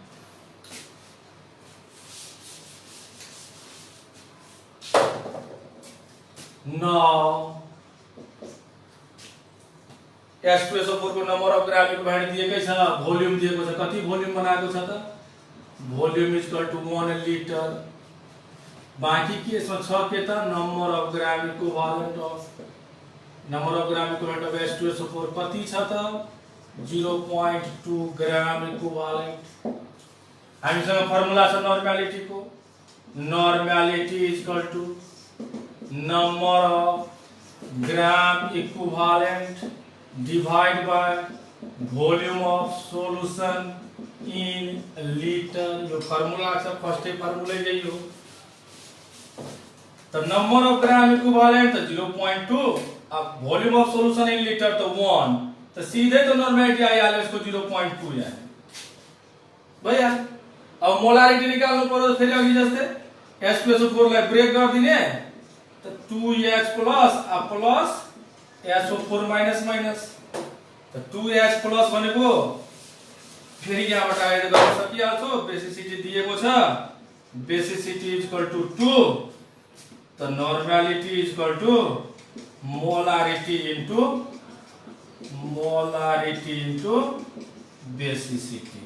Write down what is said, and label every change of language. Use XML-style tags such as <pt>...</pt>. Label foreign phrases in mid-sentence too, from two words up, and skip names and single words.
<ne>now H2SO4 को</ne> <en>number of gram equivalent</en> <ne>दिएकै छ भोल्युम दिएको छ कति भोल्युम बनाएको छ त</ne> <en>volume is equal to 1 liter</en> <ne>बाँकी के छ के त</ne> <en>number of gram equivalent of H2SO4</en> <ne>कति छ त</ne> <en>0.2 gram equivalent.</en> <ne>हामीसँग फर्मुला छ नर्मालिटी को</ne> <en>normality is equal to number of gram equivalent divide by volume of solution in liter.</en> <ne>यो फर्मुला छ</ne> <en>first formula</en> <ne>यही हो त</ne> <en>number of gram equivalent</en> <ne>त 0.2 अब</ne> <en>volume of solution in liter</en> <ne>तो 1</ne> <hi>तो सीधे तो</hi> <ne>नॉर्मेलिटी आइहाल्यो यसको 0.2 यहाँ भइया। अब मोलारिटी निकाल्नु पर्यो फेरि अघि जस्तै H2SO4 लाई ब्रेक गर्दिने त</ne> <en>2H plus plus SO4 minus minus</en> <ne>त 2H प्लस भनेको फेरि यहाँबाट एड गर्न सकिहाल्छौ बेसिसिटी दिएको छ</ne> <en>basicity is equal to 2</en> <ne>त</ne> <en>normality is equal to molarity into basicity.</en>